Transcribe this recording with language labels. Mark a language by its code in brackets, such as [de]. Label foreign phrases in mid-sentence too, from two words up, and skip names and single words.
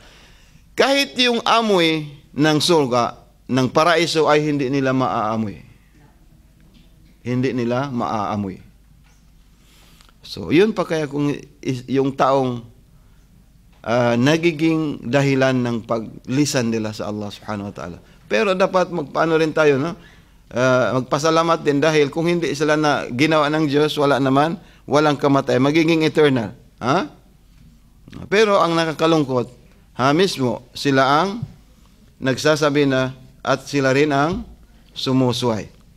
[tl] Kahit yung amoy ng surga, ng paraiso ay hindi nila maaamoy. Hindi nila maaamoy. So, yun pa kaya kung yung taong nagiging dahilan ng paglisan nila sa Allah [ar] سبحانه وتعالى. [tl] Pero dapat magpaano rin tayo, no? Magpasalamat din dahil kung hindi sila na ginawa ng Diyos, walang kamatay, magiging eternal. Pero ang nakakalungkot, mismo sila ang nagsasabi na at sila rin ang sumusuway.